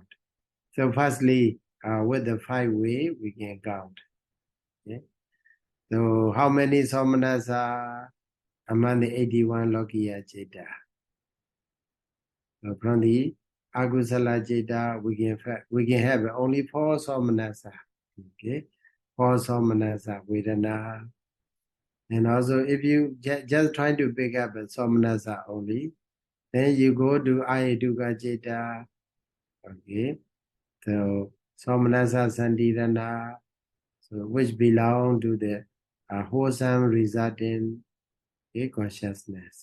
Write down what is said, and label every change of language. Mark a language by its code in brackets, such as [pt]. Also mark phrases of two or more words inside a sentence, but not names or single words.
[en] So firstly, with the 5 way we can count. Okay. So how many somanas are among the 81 [pi] Lokiya Citta? [en] So from the [pi] Agusala Citta, [en] we can have only 4 somanasa. Okay, 4 [pi] somanasa Vedana. [en] And also, if you just trying to pick up a somanasa only, then you go to [pi] Ayaduka Citta. [en] Okay, so [pi] somanasa Sandirana, [en] so which belong to the wholesome resulting consciousness.